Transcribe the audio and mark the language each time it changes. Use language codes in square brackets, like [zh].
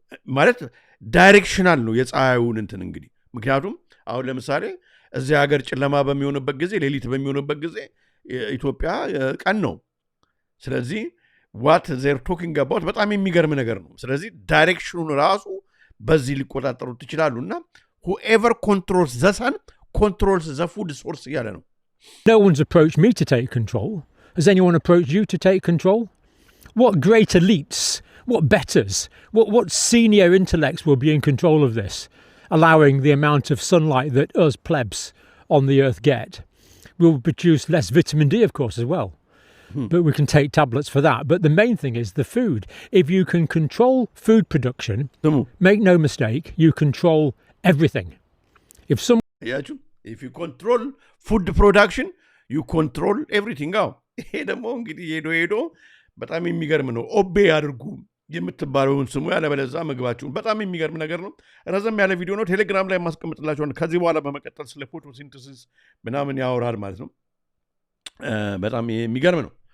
[am] ማለት ዳይሬክሽናል ነው የፀሐዩን እንትን እንግዲህ። ምክንያቱም አሁን ለምሳሌ እዚህ ሀገር ጨለማ በሚሆንበት ጊዜ፣ ሌሊት በሚሆንበት ጊዜ ኢትዮጵያ ቀን ነው። ስለዚህ [en] ዋት ዜር ቶኪንግ አባውት [am] በጣም የሚገርም ነገር ነው። ስለዚህ ዳይሬክሽኑን ራሱ በዚህ ሊቆጣጠሩት ይችላሉ። እና [en] ሁኤቨር ኮንትሮልስ ዘ ሰን ኮንትሮልስ ዘ ፉድ ሶርስ [am] እያለ ነው። [en] No one's approached me to take control. Has anyone approached you to take control? What great elites, what betters, what senior intellects will be in control of this, allowing the amount of sunlight that us plebs on the earth get? We'll produce less vitamin D, of course, as well. But we can take tablets for that. But the main thing is the food. If you can control food production, make no mistake, you control everything. If you control food production, you control everything. [am] ይሄ ደግሞ እንግዲህ ሄዶ በጣም የሚገርም ነው። ኦቤ አድርጉ የምትባለውን ስሙ፣ ያለበለዚያ ምግባችሁን። በጣም የሚገርም ነገር ነው። ረዘም ያለ ቪዲዮ ነው። ቴሌግራም ላይ ማስቀምጥላችኋለሁ። ከዚህ በኋላ በመቀጠል ስለ ፎቶሲንተሲስ ምናምን ያወራል ማለት ነው። በጣም የሚገርም ነው።